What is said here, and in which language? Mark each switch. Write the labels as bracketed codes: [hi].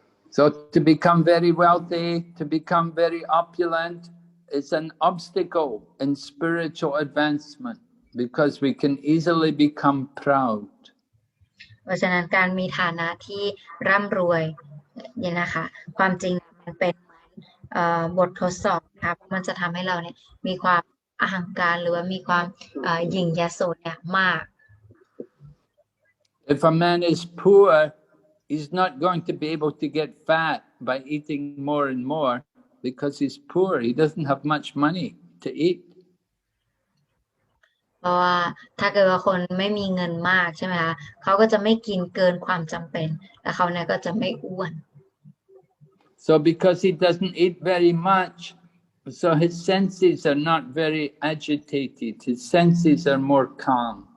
[en] So to become very wealthy, to become very opulent, is an obstacle in spiritual advancement because we can easily become proud. [th] เพราะฉะนั้นการมีฐานะที่ร่ำรวยเนี่ยนะคะความจริงมันเป็นบททดสอบนะคะเพราะมันจะทำให้เราเนี่ยมีความอหังการหรือว่ามีความหยิ่งยโสเนี่ยมาก [en] If a man is poor, he's not going to be able to get fat by eating more and more because he's poor. He doesn't have much money to eat. [th] เพราะว่าถ้าเกิดว่าคนไม่มีเงินมากใช่ไหมคะเขาก็จะไม่กินเกินความจำเป็นและเขาเนี่ยก็จะไม่อ้วน [en] So because he doesn't eat very much, so his senses are not very agitated. His senses are more calm.